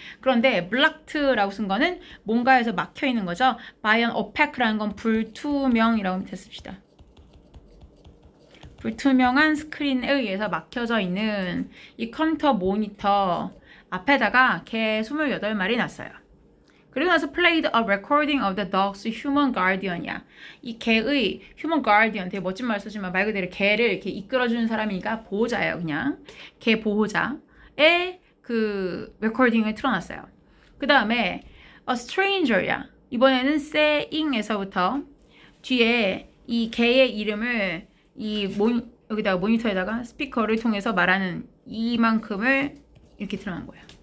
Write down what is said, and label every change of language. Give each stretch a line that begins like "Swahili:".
Korean: 그런데 blocked라고 쓴 거는 뭔가에서 막혀 있는 거죠.
English: by an opaque
Korean: 라는 건 불투명이라고 밑에 씁시다. 불투명한 스크린에 의해서 막혀져 있는 이 컴퓨터 모니터 앞에다가 개 28마리 놨어요. 그리고 나서
English: played a recording of the dog's human guardian이야.
Korean: 이 개의
English: human guardian,
Korean: 되게 멋진 말 쓰지만 말 그대로 개를 이렇게 이끌어주는 사람이니까 보호자예요. 그냥 개 보호자의 그 레코딩을 틀어놨어요. 그 다음에
English: a stranger
Korean: 야. 이번에는 saying에서부터 뒤에 이 개의 이름을 여기다가 모니터에다가 스피커를 통해서 말하는 이만큼을 이렇게 틀어놓은 거야.